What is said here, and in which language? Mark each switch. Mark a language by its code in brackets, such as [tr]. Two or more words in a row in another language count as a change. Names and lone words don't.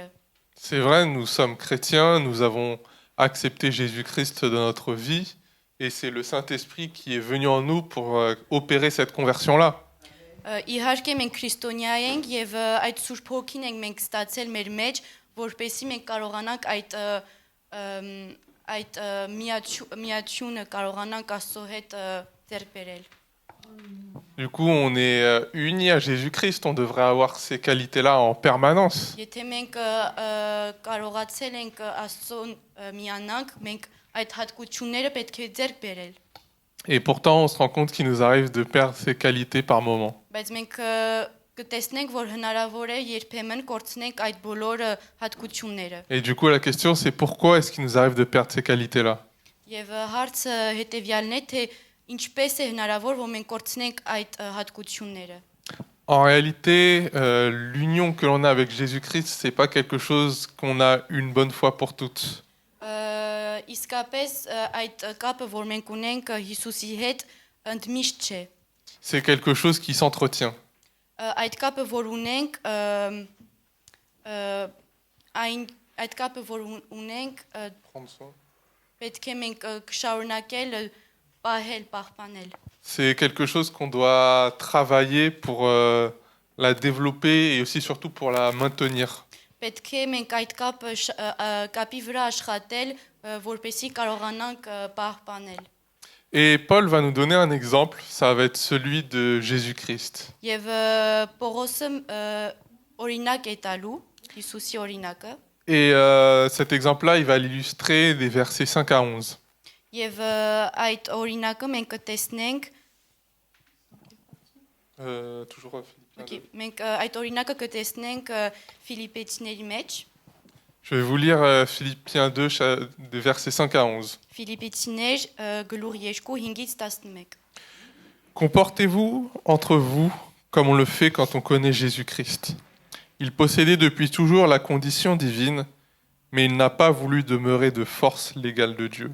[fr] C'est vrai, nous sommes chrétiens, nous avons accepté Jésus-Christ dans notre vie, et c'est le Saint-Esprit qui est venu en nous pour opérer cette conversion-là. [hy] Իհարկե մենք քրիստոնյա ենք եւ այդ Սուրբ Հոգին ենք մենք ստացել մեր մեջ, որպեսզի մենք կարողանանք այդ միացությունը կարողանանք Աստծո հետ ձեռք բերել։ [fr] Du coup, on est unis à Jésus-Christ, on devrait avoir ces qualités-là en permanence. [hy] Եթե մենք կարողացել ենք Աստծուն միանանք, մենք այդ հատկությունները պետք է ձեռք բերել։ [fr] Et pourtant, on se rend compte qu'il nous arrive de perdre ces qualités par moment. [hy] Բայց մենք կտեսնենք, որ հնարավոր է երբեմն կորցնենք այդ բոլոր հատկությունները։ [fr] Et du coup, la question, c'est pourquoi est-ce qu'il nous arrive de perdre ces qualités-là? [hy] Եվ հարցը հետեւյալն է, թե ինչպես է հնարավոր, որ մենք կորցնենք այդ հատկությունները։ [fr] En réalité, l'union que l'on a avec Jésus-Christ, c'est pas quelque chose qu'on a une bonne fois pour toutes. [hy] Իսկապես այդ կապը, որ մենք ունենք Հիսուսի հետ, ընդմիշտ չէ։ [fr] C'est quelque chose qui s'entretient. [hy] Այդ կապը, որ ունենք, այդ կապը, որ ունենք, պետք է մենք շարունակել պահել, պահպանել։ [fr] C'est quelque chose qu'on doit travailler pour la développer et aussi surtout pour la maintenir. [hy] Պետք է մենք այդ կապի վրա աշխատել, որպեսզի կարողանանք պահպանել։ [fr] Et Paul va nous donner un exemple, ça va être celui de Jésus-Christ. [hy] Եվ Պողոսը օրինակ է տալու, Հիսուսի օրինակը։ [fr] Et cet exemple-là, il va l'illustrer des versets 5 à 11. [hy] Եվ այդ օրինակը մենք կտեսնենք, [fr] Toujours Philippiens 2. [hy] մենք այդ օրինակը կտեսնենք Ֆիլիպեցիների մեջ, [fr] Je vais vous lire Philippiens 2, des versets 5 à 11. [hy] Ֆիլիպեցիներ գլուխ 2:5-ից 11։ [fr] Comportez-vous entre vous comme on le fait quand on connaît Jésus-Christ. Il possédait depuis toujours la condition divine, mais il n'a pas voulu demeurer de force l'égale de Dieu.